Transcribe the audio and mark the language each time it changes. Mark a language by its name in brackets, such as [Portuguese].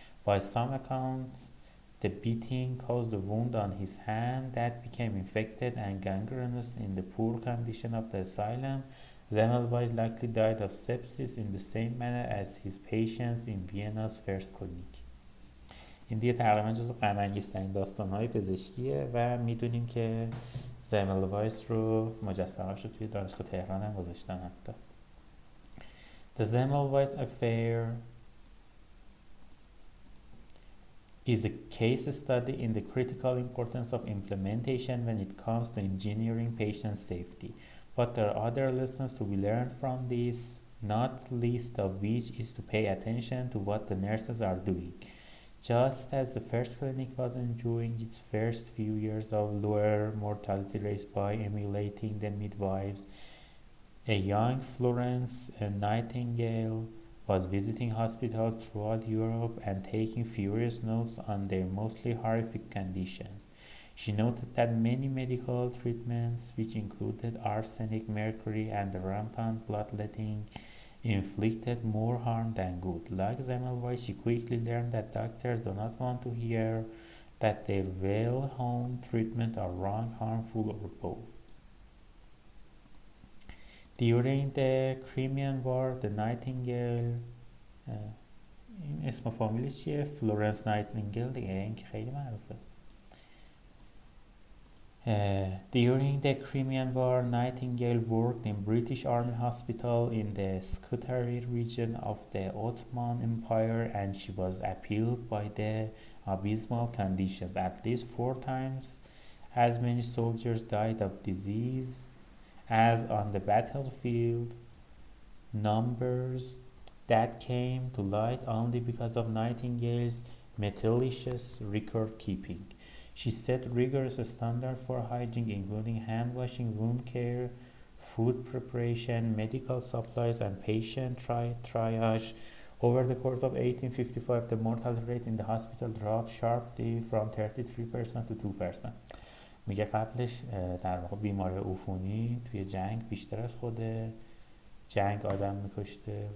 [English] By some accounts the beating caused a wound on his hand that became infected and gangrenous in the poor condition of the asylum. Semmelweis likely died of sepsis in the same manner as his patients in Vienna's first clinic. [Persian] این دیگه تقریبا جزو غم‌انگیزترین داستان‌های پزشکیه و میدونیم که زملوایس رو مجسمه‌اش رو توی دانشگاه تهران هم گذاشتن حتی. [English] The Semmelweis affair is a case study in the critical importance of implementation when it comes to engineering patient safety. But there are other lessons to be learned from this, not least of which is to pay attention to what the nurses are doing. Just as the first clinic was enjoying its first few years of lower mortality rates by emulating the midwives, a young Florence Nightingale was visiting hospitals throughout Europe and taking furious notes on their mostly horrific conditions. She noted that many medical treatments, which included arsenic, mercury, and rampant bloodletting, inflicted more harm than good. Like Semmelweis, she quickly learned that doctors do not want to hear that their well-honed treatment are wrong, harmful, or both. During the Crimean War, the Nightingale [Persian] این اسم فامیلش چیه؟ فلورنس نایتینگل دیگه، این که خیلی معروفه. [English] During the Crimean War, Nightingale worked in British Army Hospital in the Scutari region of the Ottoman Empire, and she was appalled by the abysmal conditions. At least 4 times as many soldiers died of disease as on the battlefield, numbers that came to light only because of Nightingale's meticulous record keeping. She set rigorous standards for hygiene, including hand washing, wound care, food preparation, medical supplies, and patient triage. Over the course of 1855, the mortality rate in the hospital dropped sharply from 33% to 2%. [Persian] میگه قبلش در واقع بیماری عفونی توی جنگ بیشتر از خود جنگ آدم میکشته.